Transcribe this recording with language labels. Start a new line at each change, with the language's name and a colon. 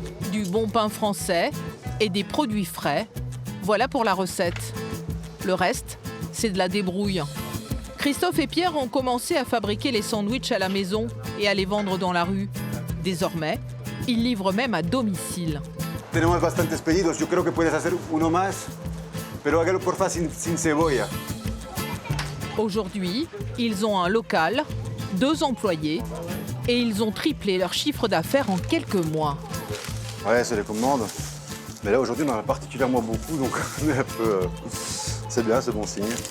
French: Du bon pain français et des produits frais. Voilà pour la recette. Le reste, c'est de la débrouille. Christophe et Pierre ont commencé à fabriquer les sandwichs à la maison et à les vendre dans la rue. Désormais, ils livrent même à domicile.
Spanish: Tenemos bastantes pedidos. Yo creo que puedes hacer uno más, pero hágalo porfa sin cebolla.
French: Aujourd'hui, ils ont un local, 2 employés et ils ont triplé leur chiffre d'affaires en quelques mois. Ouais, c'est les commandes. Mais là, aujourd'hui, on en a particulièrement beaucoup, donc on est un peu... c'est bien, c'est bon signe.